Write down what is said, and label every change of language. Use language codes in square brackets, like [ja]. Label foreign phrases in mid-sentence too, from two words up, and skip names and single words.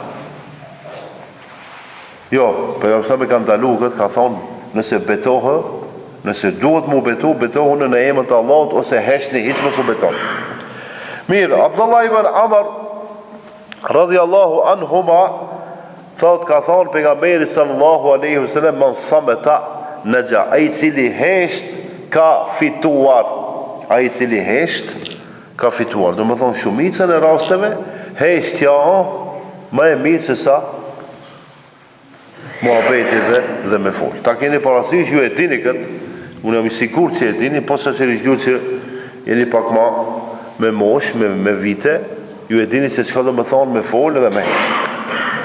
[sq] Jo, për jashtë me kanë dalu këtë, ka thonë, nëse betohë, nëse duhet mu betohë në emën të Allahut, ose heshni, hiç mos u betohë. Mirë, Abdullah ibn Amr, [ar] رضي الله عنهما, [sq] thot ka thonë pejgamberi [ar] صلى الله عليه وسلم, من صمت نجا, [sq] ai cili hesht ka fituar. Ai cili hesht ka fituar. Do më thonë shumicën e rasteve, heshtja më e mirë se sa muhabeti dhe me fol. Ta keni parasysh, ju e dini këtë, unë jam i sigurt që e dini, po sa që rishgju që jeni pak ma me mosh, me vite, ju e dini se çka do më thonë me fol edhe me hesht.